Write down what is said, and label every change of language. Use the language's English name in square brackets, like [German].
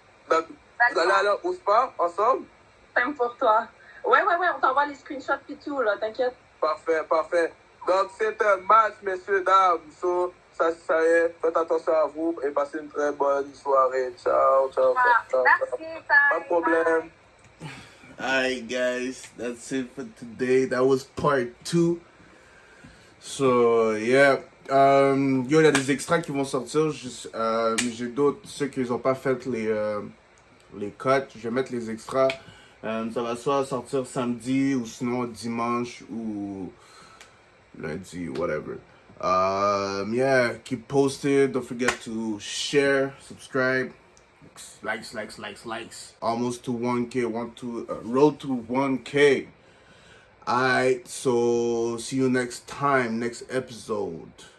[French] Donc, vous allez aller au spa ensemble? Même pour toi. Ouais, on t'envoie les screenshots pis tout, là, t'inquiète. Parfait, parfait. Donc, c'est un match, messieurs, dames. So, ça y est. Faites attention à vous et passez une très bonne soirée. Ciao, ciao, ciao. Merci, Pas de problème. [English] Alright, guys, that's it for today. That was part 2. So, yeah. [French] Il y a des extraits qui vont sortir. J'ai d'autres, ceux qui n'ont pas fait les cuts. Je vais mettre les extras. Ça va soit sortir samedi ou sinon dimanche ou lundi, whatever. [English] Yeah, keep posted. Don't forget to share, subscribe. Likes. Almost to 1K. Road to 1K. Alright, so see you next time, next episode.